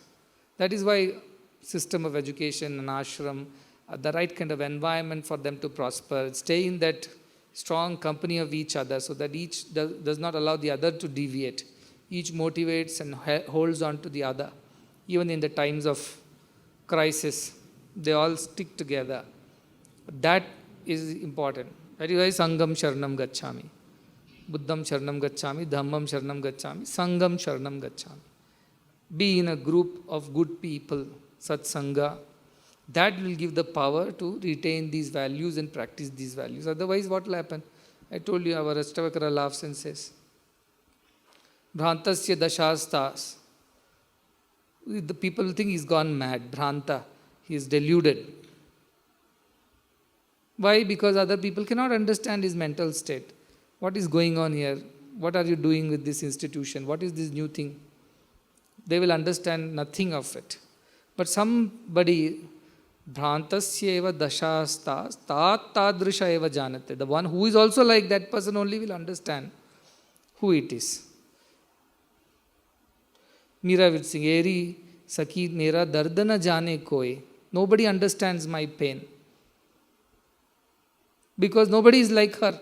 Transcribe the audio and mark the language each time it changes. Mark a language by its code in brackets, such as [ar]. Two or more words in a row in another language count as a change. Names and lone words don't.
[en] That is why system of education and ashram, the right kind of environment for them to prosper, stay in that strong company of each other so that each does not allow the other to deviate. Each motivates and holds on to the other. Even in the times of crisis, they all stick together. That is important. That is why [sa] Sangam Sharanam Gacchami. Buddham Sharanam Gacchami, Dhammam Sharanam Gacchami, Sangam Sharanam Gacchami. [en] Be in a group of good people, Satsanga. That will give the power to retain these values and practice these values. Otherwise, what will happen? I told you, our Ashtavakara laughs and says, [sa] Bhrantasya Dashastas. [en] The people think he's gone mad. Bhranta. He is deluded. Why? Because other people cannot understand his mental state. What is going on here? What are you doing with this institution? What is this new thing? They will understand nothing of it. But somebody, [sa] Bhrantasya eva dashastas, tat tadrisha eva janate. [en] The one who is also like that person only will understand who it is. Meera will sing, [hi] Eri Saki Mera Dardana Jane Koi. [en] Nobody understands my pain. Because nobody is like her.